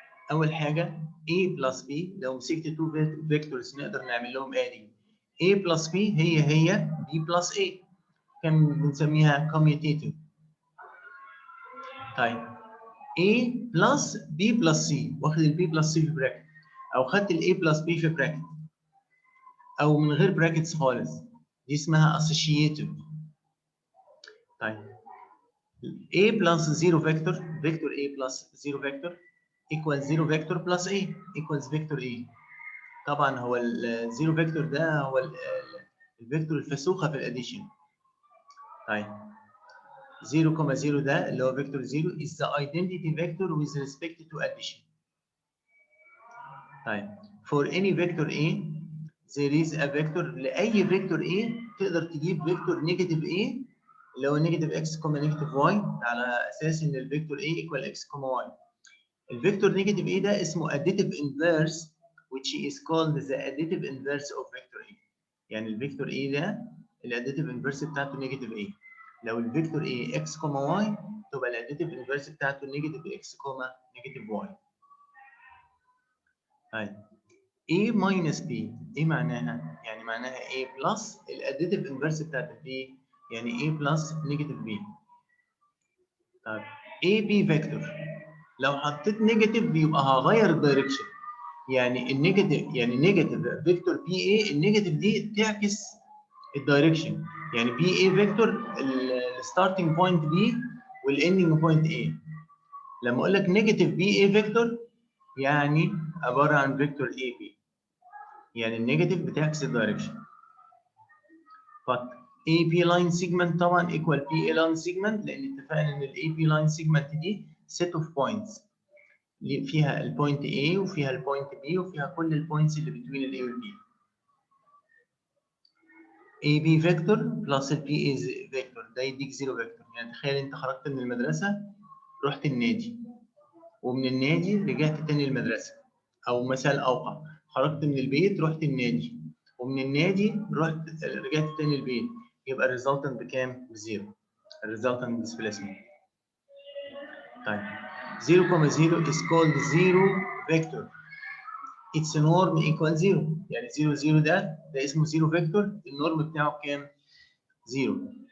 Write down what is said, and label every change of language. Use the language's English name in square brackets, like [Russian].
[Arabic] اول حاجه a plus b، لو مسكت 2 vectors نقدر نعمل لهم adding. a plus b هي b plus a، كان بنسميها commutative. طيب A plus B plus C، واخد ال B plus C في براكت، أو خدت ال A plus B في براكت، أو من غير براكتس خالص، دي اسمها associative. طيب A plus 0 vector A plus 0 vector equals 0 vector plus A equals vector A. طبعا هو ال 0 vector ده هو الفيكتور الفسوخة في الاديشن. طيب 0,0 ده اللي هو [English] vector 0 is the identity vector with respect to addition. [Arabic] طيب [English] for any vector A there is a vector، [Arabic] لأي vector A تقدر تجيب vector negative A اللي هو negative x, negative y على أساس إن الفيكتور A equal x, y. الفيكتور negative A ده اسمه additive inverse [English] which is called the additive inverse of vector A. [Arabic] يعني الفيكتور A ده الاديتيف inverse بتاعته negative A. لو الفيكتور A x, y تبقى الاديتيف inverse بتاعته negative x, negative y. طيب A minus B ايه معناها؟ يعني معناها A plus الاديتيف انفرس بتاعت B، يعني A plus نيجاتيف B. طيب AB فيكتور لو حطيت نيجاتيف بيبقى هغير الدايركشن، يعني النيجاتيف يعني نيجاتيف فيكتور بي اي، النيجاتيف دي تعكس الدايركشن، يعني بي اي فيكتور الستارتنج بوينت بي والاندنج بوينت اي. لما اقول لك نيجاتيف بي اي فيكتور يعني عباره عن فيكتور اي بي، يعني النيجاتيف بتعكس الدايركشن. [English] but AP line segment [Arabic] طبعا equal PA line segment، لان اتفقنا ان ال AP line segment دي [English] set of points [Arabic] فيها البوينت A وفيها البوينت B وفيها كل البوينتس اللي بين ال A وال B. AB فيكتور بلس ال PA فيكتور ده يديك زيرو فيكتور. يعني تخيل انت خرجت من المدرسة رحت النادي، ومن النادي رجعت تاني المدرسة، أو مثال أوقع خرجت من البيت رحت النادي، ومن النادي رجعت تاني البيت، يبقى الريزلتنت بكام؟ بزيرو. الريزلتنت ديسبيسمنت. [English] طيب 0,0 is called zero vector. its norm equal 0. [Arabic] يعني 0 0 ده اسمه 0 فيكتور، النورم بتاعه كام؟ 0.